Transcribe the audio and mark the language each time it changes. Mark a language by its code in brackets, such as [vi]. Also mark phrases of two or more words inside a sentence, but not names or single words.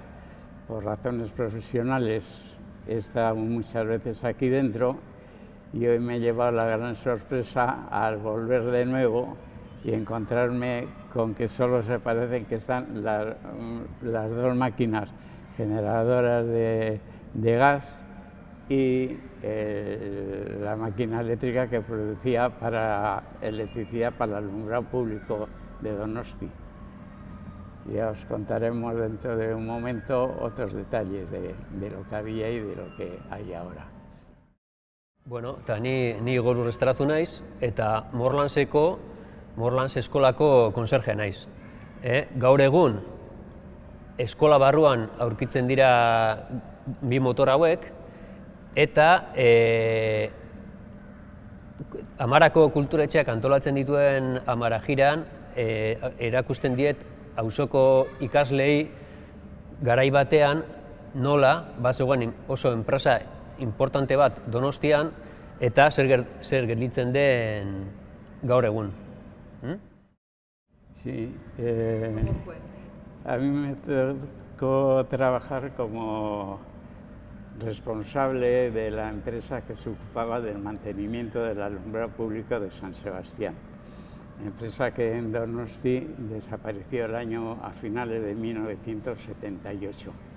[es] Por razones profesionales he estado muchas veces aquí dentro y hoy me he llevado la gran sorpresa al volver de nuevo y encontrarme con que solo se parecen que están las dos máquinas generadoras de gas y la máquina eléctrica que producía electricidad para el alumbrado público de Donosti. Ya os contaremos dentro de un momento otros detalles de lo que había y de lo que hay ahora. [eu] Bueno, eta ni Igor Urrestarazu naiz, eta Morlans eskolako konserje naiz. Gaur egun, eskola barruan aurkitzen dira bi motor hauek, eta Amarako kulturetxeak antolatzen dituen Amara jiran, erakusten diet auzoko ikaslei garai batean nola bazegoen oso enpresa importante bat Donostian eta zer gelditzen den gaur egun. [es] Sí, a mí me tocó trabajar como responsable de la empresa que se ocupaba del mantenimiento del alumbrado público de San Sebastián, empresa que en Donosti desapareció a finales de 1978.